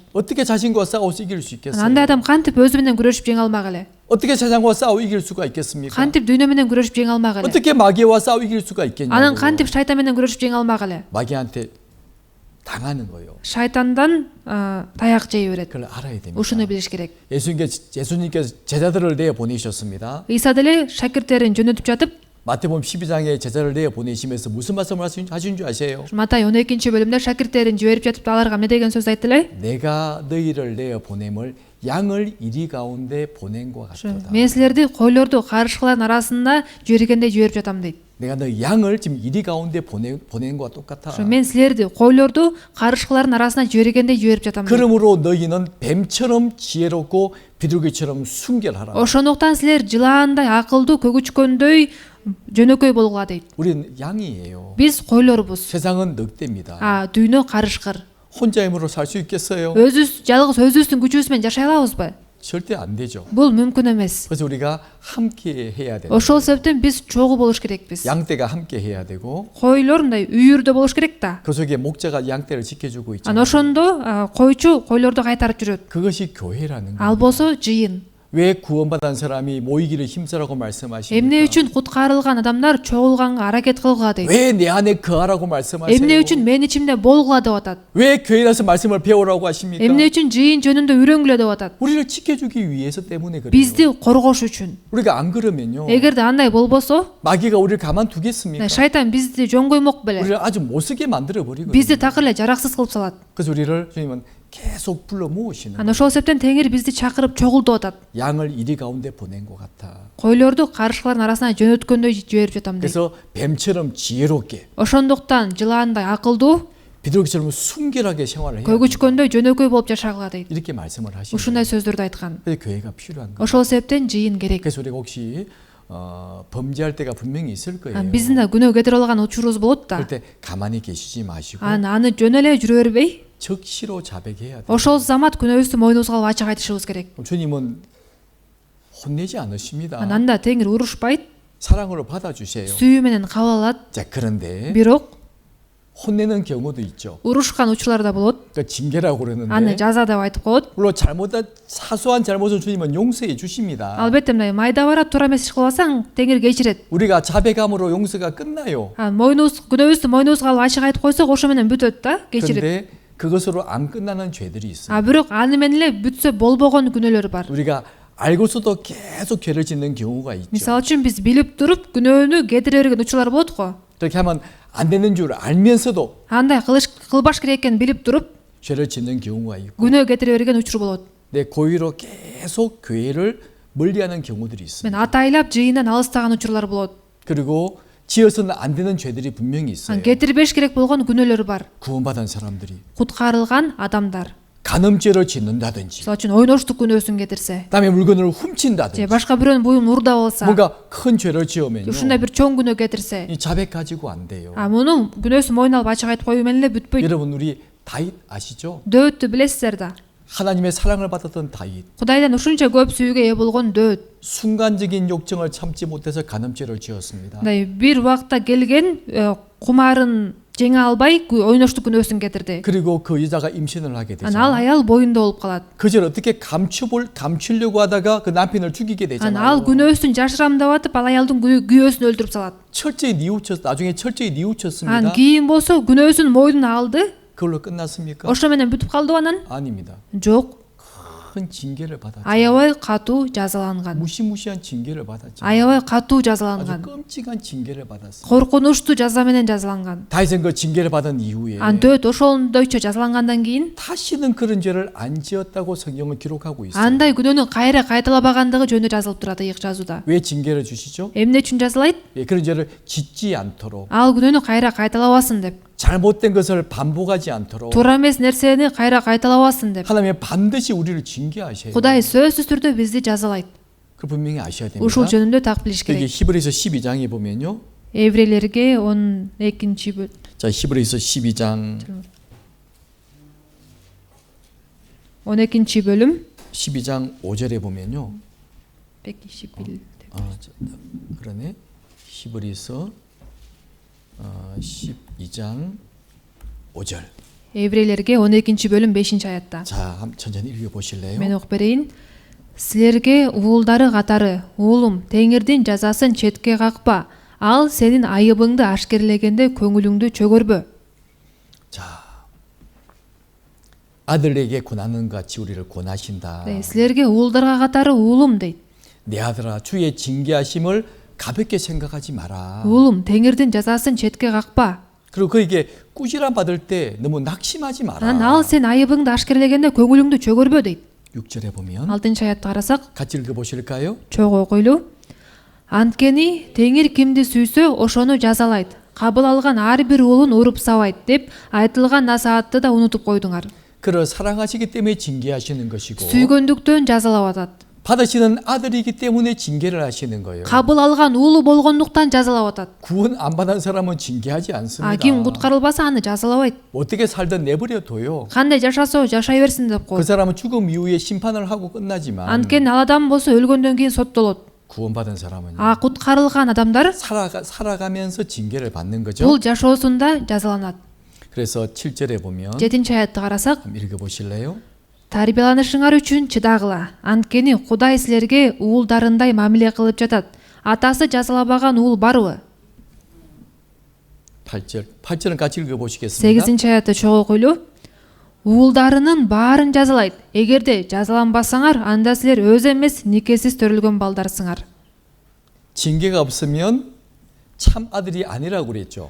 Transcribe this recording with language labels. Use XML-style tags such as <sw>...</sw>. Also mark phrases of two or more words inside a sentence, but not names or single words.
<ko>어떻게 자신과 싸워서 이길 수 있겠어요?</ko> <ky>андай адам кантип өзү менен күрөшүп жеңе алмак эле?</ky> <ko>어떻게 세상과 싸워 이길 수가 있겠습니까?</ko> <ky>кантип дүйнө менен күрөшүп жеңе алмак эле?</ky> <ko>어떻게 마귀와 싸워 이길 수가</ko> <ky>анан</ky> <ko>있겠냐고요.</ko> <ky>кантип шайтан менен күрөшүп жеңе алмак эле?</ky> <ko>마귀한테 당하는 거예요.</ko> <ky>шайтандан таяк жей берет.</ky> <ko>그걸 알아야 됩니다.</ko> <ky>ушуну билиш керек.</ky> <ko>예수님께서 제자들을 내어 보내셨습니다.</ko> <ky>ыйса деле шакирттерин жөнөтүп жатып</ky> <ko>마태복음 12장에 제자를 내어 보내시면서 무슨 말씀을 하신 줄 아세요?</ko> <ky>матай 12-бөлүмдө шакирттерин жиберип жатып аларга эмне деген сөз айтты эле?</ky> <ko>내가 너희를 내어 보냄을 양을 이리 가운데 보낸 것 같도다.</ko> <ky>мен силерди койлорду карышкылардын арасында жибергендей жиберип жатам дейт.</ky> <ko>내가 너 양을 지금 이리 가운데 보낸 것과 똑같아.</ko> <ky>мен силерди койлорду карышкылардын арасына жибергендей жиберип жатам дейт.</ky> <ko>그러므로 너희는 뱀처럼 지혜롭고 비둘기처럼 순결하라.</ko> <ky>ошондуктан силер жылаандай акылдуу, көгүчкөндөй жөнөкөй болгула дейт.</ky> <ko>우리는 양이에요.</ko> <ky>биз койлорбуз.</ky> <ko>세상은 늑대입니다.</ko> <ky>дүйнө карышкыр.</ky> <ko>혼자 힘으로 살 수 있겠어요?</ko> <ky>өзүбүз жалгыз өзүбүздүн күчүбүз менен жашай алабызбы?</ky> <ko>절대 안 되죠.</ko> <ky>бул мүмкүн эмес.</ky> <ko>그래서 우리가 함께 해야 돼요.</ko> <ky>ошол себептен биз чогуу болуш керекпиз.</ky> <ko>양떼가 함께 해야 되고</ko> <ky>койлор мындай үйүрдө болуш керек да.</ky> <ko>그 속에 목자가 양떼를 지켜주고</ko> <ky>анан</ky> <ko>있잖아요.</ko> <ky>ошондо койчу койлорду кайтарып жүрөт.</ky> <ko>그것이 교회라는 거예요.</ko> <ky>ал болсо жыйын.</ky> <ko>왜 구원받은 사람이 모이기를 힘쓰라고 말씀하십니까?</ko> <ky>эмне үчүн куткарылган адамдар чогулганга аракет кылгыла дейт?</ky> <ko>왜 내 안에 거하라고 말씀하세요?</ko> <ky>эмне үчүн мен ичимде болгула деп атат?</ky> <ko>왜 교회에서 말씀을 배우라고 하십니까?</ko> <ky>эмне үчүн жыйын жөнүндө үйрөнгүлө деп атат?</ky> <ko>우리를 지켜주기 위해서 때문에 그래요.</ko> <ky>бизди коргош үчүн.</ky> <ko>우리가 안 그러면요.</ko> <ky>эгерде андай болбосо</ky> <ko>마귀가 우리를 가만두겠습니까?</ko> <ky>шайтан бизди жөн коймок беле?</ky> <ko>우리를 아주 못쓰게 만들어 버리거든요.</ko> <ky>бизди такыр эле жараксыз кылып салат.</ky> <ko>그래서 우리를 주님은 계속 불러 모으시는</ko> <ky>анан ошол себептен теңир бизди чакырып чогултуп атат.</ky> <ko>양을 이리 가운데 보낸 것 같아.</ko> <ky>койлорду карышкылардын арасына жөнөткөндөй жиберип жатам дейт.</ky> <ko>그래서 뱀처럼 지혜롭게</ko> <ky>ошондуктан жылаандай акылдуу,</ky> <ko>비둘기처럼 순결하게 생활을 해야 돼.</ko> <ky>көгүчкөндөй жөнөкөй болуп жашагыла дейт.</ky> <ko>이렇게 말씀을 하시는</ko> <ky>ушундай</ky> <ko>거예요.</ko> <ky>сөздөрдү айткан.</ky> <ko>그래서 교회가 필요한 거예요.</ko> <ky>ошол себептен жыйын керек.</ky> <ko>그래서 우리가 혹시 범죄할 때가 분명히 있을 거예요.</ko> <ky>биздин да күнөө кетире алган учурубуз болот да.</ky> <ko>그럴 때 가만히 계시지 마시고</ko> <ky>аны жөн эле жүрө бербей,</ky> <ko>적시로 자백해야 돼요.</ko> <ky>ошол замат күнөөбүздү мойнубузга алып ачык айтышыбыз керек.</ky> <ko>주님은 혼내지 않으십니다.</ko> <ky>анда теңир урушпайт,</ky> <ko>사랑으로 받아주세요.</ko> <ky>сүйүү менен кабыл алат.</ky> <ko>자, 그런데</ko> <ky>бирок</ky> <ko>혼내는 경우도 있죠.</ko> <ky>урушкан учурлар да болот.</ky> <ko>그러니까 징계라고</ko> <ky>аны</ky> <ko>그러는데</ko> <ky>жаза деп айтып коет.</ky> <ko>물론 사소한 잘못은 주님은 용서해 주십니다.</ko> <ky>албетте мындай майда бара туура эмес иш кылып алсаң теңир кечирет.</ky> <ko>우리가 자백함으로 용서가 끝나요.</ko> <ky>мойнубуз күнөөбүздү мойнубузга алып ачык айтып койсок ошо менен бүтөт да, кечирип.</ky> <ko>그런데 그것으로 안 끝나는 죄들이 있어요.</ko> <ky>бирок аны менен эле бүтсө болбогон күнөөлөр бар.</ky> <ko>우리가 알고서도 계속 죄를 짓는 경우가 있죠.</ko> <ky>мисалы үчүн биз билип туруп күнөөнү кетире берген учурлар болот го.</ky> <ko>그렇게 하면 안 되는 줄 알면서도</ko> <ky>андай кылбаш керек экенин билип туруп</ky> <ko>죄를 짓는 경우가 있고</ko> <ky>күнөө кетире берген учур болот.</ky> <ko>내 고의로 계속 교회를 멀리하는 경우들이 있어요.</ko> <ky>мен атайлап жыйындан алыстаган учурлар болот.</ky> <ko>그리고 지어서는 안 되는 죄들이 분명히 있어요.</ko> <ky>кетирбеш керек болгон күнөөлөр бар.</ky> <ko>구원받은 사람들이</ko> <ky>куткарылган адамдар.</ky> <ko>간음죄를 짓는다든지</ko> <ky>мисалы үчүн ойноштук күнөөсүн кетирсе,</ky> <ko>그다음에 물건을</ko> <ky>же</ky> <ko>훔친다든지</ko> <ky>башка бирөөнүн буюмун урдап алса,</ky> <ko>뭔가 큰 죄를 지으면요.</ko> <ky>ушундай бир чоң күнөө кетирсе,</ky> <ko>이 자백 가지고 안 돼요.</ko> <ky>муну күнөөсүн мойнуна алып ачык айтып коюу менен эле бүтпөйт.</ky> <ko>여러분 우리 다윗 아시죠?</ko> <ky>дөөттү билесиздер да.</ky> <ko>하나님의 사랑을 받았던 다윗.</ko> <ky>кудайдан ушунча көп сүйүүгө ээ болгон дөөт.</ky> <ko>순간적인 욕정을 참지 못해서 간음죄를 지었습니다.</ko> <ky>мындай бир убакта келген кумарын жеңе албай ойноштук күнөөсүн кетирди.</ky> <ko>그리고 그 여자가 임신을 하게 되죠.</ko> <ky>ал аял боюнда болуп калат.</ky> <ko>그걸 어떻게 감추려고 하다가 그 남편을 죽이게</ko> <ky>ал</ky> <ko>되잖아요.</ko> <ky>күнөөсүн жашырам деп атып, ал аялдын күйөөсүн өлтүрүп салат.</ky> <ko>철저히 뉘우쳤. 나중에 철저히 뉘우쳤습니다.</ko> <ky>кийин болсо күнөөсүн мойнуна алды.</ky> <ko>그걸로 끝났습니까?</ko> <ky>ошо менен бүтүп калдыбы анан?</ky> <ko>아닙니다.</ko> <ky>жок.</ky> <ko>큰 징계를 받았죠.</ko> <ky>аябай катуу жазаланган.</ky> <ko>무시무시한 징계를 받았죠.</ko> <ky>аябай катуу</ky> <ko>아주</ko> <ky>жазаланган.</ky> <ko>끔찍한 징계를 받았어요.</ko> <ky>коркунучтуу жаза менен жазаланган.</ky> <ko>다윗은 그 징계를 받은 이후에</ko> <ky>дөөт ошондойчо жазалангандан кийин</ky> <ko>다시는 그런 죄를 안 지었다고 성경은 기록하고 있어요.</ko> <ky>андай күнөөнү кайра кайталабагандыгы жөнүндө жазылып турат ыйык жазууда.</ky> <ko>왜 징계를 주시죠?</ko> <ky>эмне үчүн жазалайт?</ky> <ko>예, 그런 죄를 짓지 않도록.</ko> <ky>ал күнөөнү кайра кайталабасын деп.</ky> <ko>잘못된 것을 반복하지 않도록</ko> <ky>туура эмес нерсени кайра кайталабасын деп</ky> <ko>하나님이 반드시 우리를 징계하셔요.</ko> <ky>Кудай сөзсүз түрдө бизди жазалайт.</ky> <ko>그 분명히 아셔야 됩니다.</ko> <ky>Ушул жөнүндө так билиш</ky> <ko>여기</ko> <ky>керек.</ky> <ko>히브리서 12장에 보면요.</ko> <ky>Еврейлерге 12-чи бөлүм.</ky> <ko>자, 히브리서 12장</ko> <ky>12-чи бөлүм</ky> <ko>12장 5절에 보면요. 121. 그러네. 히브리서 12장 5절.</ko> <ky>Еврейлерге 12-чи бөлүм 5-чи аятта.</ky> <ko>자, 천천히 읽어 보실래요?</ko> <ky>Мен окуп берейин. Силерге уулдары катары, уулум, Теңирдин жазасын четке какпа. Ал сенин айыбыңды ашкерлегенде көңүлүңдү чөгөрбө.</ky> <ko>자, 아들에게 권하는 같이 우리를 권하신다. 네,</ko> <ky>силерге уулдарга катары уулум дейт.</ky> <ko>내 아들아, 주의 징계하심을 가볍게 생각하지 마라.</ko> <ky>уулум, Теңирдин жазасын четке какпа.</ky> <ko>그리고 그에게 꾸지람 받을 때 너무 낙심하지</ko> <ky>Анан</ky> <ko>마라.</ko> <ky>ал сен айыбыңды ашкерлегенде көңүлүңдү чөгөрбө дейт.</ky> <ko>6절에 보면</ko> <ky>6-чы аятты карасак,</ky> <ko>같이 읽어 보실까요?</ko> <ky>чогуу окуйлу. Анткени Теңир кимди сүйсө ошону жазалайт. Кабыл алган ар бир уулун уруп сабайт деп айтылган насаатты да унутуп койдуңар.</ky> <ko>그를 사랑하시기 때문에 징계하시는 것이고</ko> <ky>Сүйгөндүктөн жазалап атат.</ky> <ko>받으시는 아들이기 때문에 징계를 하시는 거예요.</ko> <ky>Кабыл алган уулу болгондуктан жазалап атат.</ky> <ko>구원 안 받은 사람은 징계하지 않습니다.</ko> <ky>Ким куткарылбаса аны жазалабайт.</ky> <ko>어떻게 살든 내버려 둬요.</ko> <ky>Кандай жашасо жашай берсин деп</ky> <ko>그</ko> <ky>коет.</ky> <ko>사람은 죽음 이후에 심판을 하고 끝나지만</ko> <ky>Анткени ал адам болсо өлгөндөн кийин соттолот.</ky> <ko>구원받은 사람은</ko> <ky>Куткарылган адамдар</ky> <ko>살아가면서 징계를 받는 거죠.</ko> <ky>бул жашоосунда жазаланат.</ky> <ko>그래서 7절에 보면</ko> <ky>7-чи аятты карасак,</ky> <ko>한번 읽어보실래요?</ko> <ky>тарбияланышыңар үчүн чыдагыла. Анткени Кудай силерге уулдарындай мамиле кылып жатат. Атасы жазалабаган уул барбы?</ky> <ko>8절은 같이 읽어보시겠습니다.</ko> <ky>8-чи аятты чогуу окуйлу. Уулдарынын баарын жазалайт. Эгерде жазаланбасаңар, анда силер өз эмес никесиз төрөлгөн балдарсыңар.</ky> <ko>징계가 없으면 참 아들이 아니라고 그랬죠.</ko>